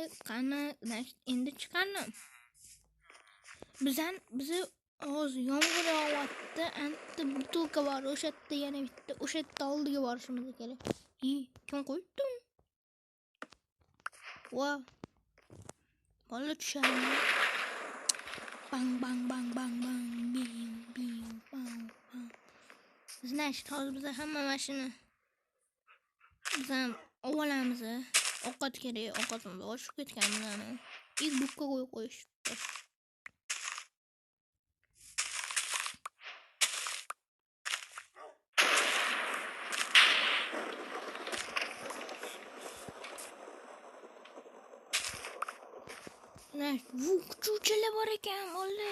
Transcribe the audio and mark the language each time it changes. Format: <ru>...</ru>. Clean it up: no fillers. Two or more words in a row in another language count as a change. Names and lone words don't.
<uz>Qani, endi chiqardim. Bizi hozir yomg'ir yog'yapti. Anta butulka bor, o'sha yerda yana bitta, o'sha yerda oldiga borishimiz kerak. Kim qo'yibdi? Va bola tushadi. Bang bang bang bang bang bing bing bang bang. Значит, hozir biz hamma mashina biz ham olamiz. Ovqat kerak, ovqatimiz oshib ketgan bizani. Bukka qo'yishibdi. Kuchuvchilar bor ekan, bola.</uz>